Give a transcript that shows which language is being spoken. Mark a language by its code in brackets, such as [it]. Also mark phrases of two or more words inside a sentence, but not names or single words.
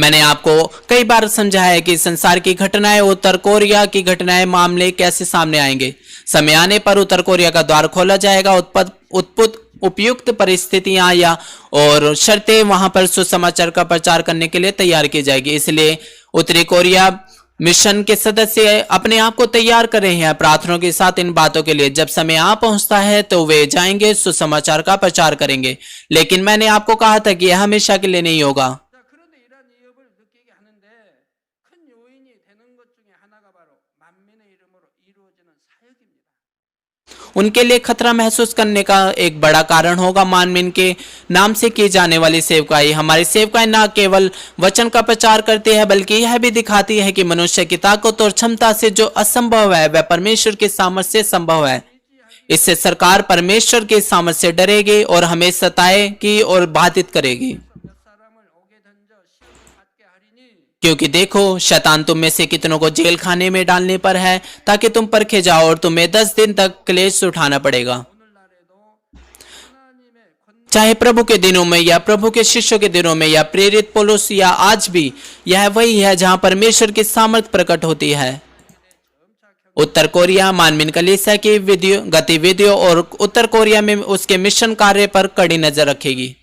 [hi] मैंने आपको कई बार समझाया है कि संसार की घटनाएं, उत्तर कोरिया की घटनाएं, मामले कैसे सामने आएंगे। समय आने पर उत्तर कोरिया का द्वार खोला जाएगा, उपयुक्त परिस्थितियां या और शर्तें वहां पर सुसमाचार का प्रचार करने के लिए तैयार की जाएगी। इसलिए उत्तरी कोरिया मिशन के सदस्य अपने आप को तैयार कर रहे हैं प्रार्थनाओं के साथ इन बातों के लिए। जब समय आ पहुंचता है तो वे जाएंगे, सुसमाचार का प्रचार करेंगे। लेकिन मैंने आपको कहा था कि यह हमेशा के लिए नहीं होगा। [ko] 자, 그런데 이러한 위협을 느끼게 하는데 큰 요인이 되는 것 중에 하나가 바로 만민의 이름으로 이루어지는 사역입니다. [hi] उनके लिए खतरा महसूस करने का एक बड़ा कारण होगा। मानवीन के नाम से की जाने वाली सेवकाई, हमारी सेवकाई न केवल वचन का प्रचार करती है बल्कि यह भी दिखाती है कि मनुष्य की ताकत और क्षमता से जो असंभव है वह परमेश्वर के सामर्थ्य से संभव है। इससे सरकार परमेश्वर के सामर्थ्य से डरेगी और हमें सताएगी और बाधित करेगी। [ko] 몇 사람을 옥에 던져 시험 받게 하리니 [hi] क्योंकि देखो, शैतान तुम में से कितनों को जेल खाने में डालने पर है ताकि तुम परखे जाओ और तुम्हें 10 दिन तक क्लेश उठाना पड़ेगा। [ko] 오늘날에도 하나님의 권 [hi] चाहे प्रभु के दिनों में या प्रभु के शिष्यों के दिनों में या प्रेरित पौलुस या आज भी, यह वही है जहां परमेश्वर की सामर्थ प्रकट होती है। उत्तर कोरिया मानवीन कलीसिया की गतिविधियों और उत्तर कोरिया में उसके मिशन कार्य पर कड़ी नजर रखेगी।